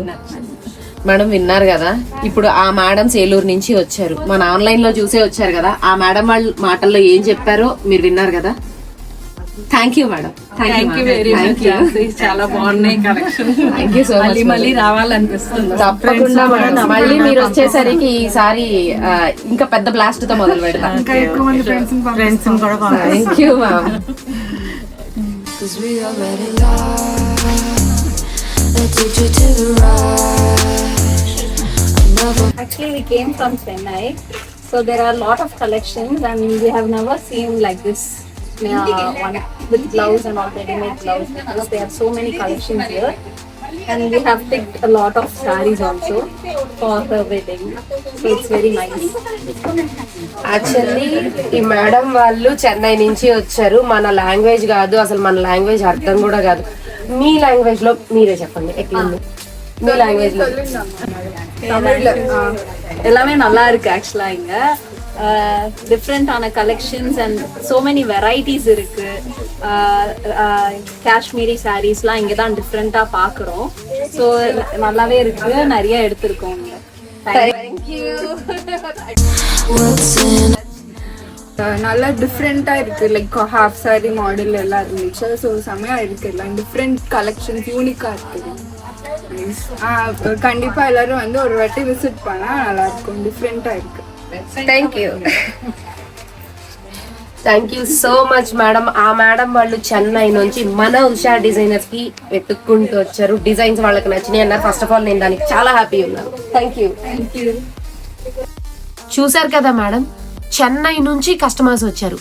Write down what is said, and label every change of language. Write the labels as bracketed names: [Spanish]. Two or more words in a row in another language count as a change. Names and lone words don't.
[Telugu] మేడం విన్నారు కదా, ఇప్పుడు ఆ మేడమ్స్ ఏలూరు నుంచి వచ్చారు, మన ఆన్లైన్ లో చూసే వచ్చారు కదా, ఆ మేడం వాళ్ళ మాటల్లో ఏం చెప్పారో మీరు విన్నారు కదా. [English] thank you madam, thank you very much. చాలా బాగున్నాయి కలెక్షన్. thank you so much. [Telugu] మళ్ళీ రావాలనిపిస్తుంది. తప్పకుండా మేడం, మళ్ళీ మీరు వచ్చేసరికి ఈసారి ఇంకా పెద్ద బ్లాస్ట్ తో మొదలు పెడతాం. ఇంకా ఎక్కువ మంది ఫ్రెండ్స్ కూడా [English] thank you ma'am. Actually, we came from Chennai, so there are a lot of collections, and we have never seen like this. One with gloves and all ready-made gloves, because there are so many collections here, and we have picked a lot of sarees also for her wedding, so it's very nice. [Telugu] యాక్చువల్లీ ఈ మేడం వాళ్ళు చెన్నై నుంచి వచ్చారు. మన లాంగ్వేజ్ కాదు, అసలు మన లాంగ్వేజ్ అర్థం కూడా కాదు. మీ లాంగ్వేజ్ లో మీరే చెప్పండి, ఎట్లుంది మీ లాంగ్వేజ్ లో? [Tamil] எல்லாமே நல்லா இருக்கு ஆக்சுவலா. இங்க [English] different collections and so many varieties [Tamil] இருக்கு. காஷ்மீரி சாரீஸ்லாம் இங்கே தான் டிஃப்ரெண்டா பார்க்குறோம். ஸோ நல்லாவே இருக்கு, நிறைய எடுத்திருக்கோம். தேங்க்யூ. நல்லா டிஃப்ரெண்டா இருக்கு, [English] like half saree model [Tamil] எல்லாம் இருந்துச்சு. ஸோ செம்மையா இருக்கு, எல்லாம் [English] different collections [Tamil] யூனிக்கா இருக்கு. கண்டிப்பா எல்லாரும் வந்து ஒரு வாட்டி விசிட் பண்ணா நல்லா இருக்கும், டிஃப்ரெண்டா இருக்கு. [English] thank you so much madam. [Telugu] ఆ మేడం వాళ్ళు చెన్నై నుంచి మన ఉషా డిజైనర్స్ కి వెతుక్కుంటూ వచ్చారు. డిజైన్స్ వాళ్ళకి నచ్చినాయి అన్నారు. [English] first of all [Telugu] నేను దానికి చాలా హ్యాపీ ఉన్నాను. [English] thank you. [Telugu] చూసారు కదా మేడం, చెన్నై నుంచి కస్టమర్స్ వచ్చారు.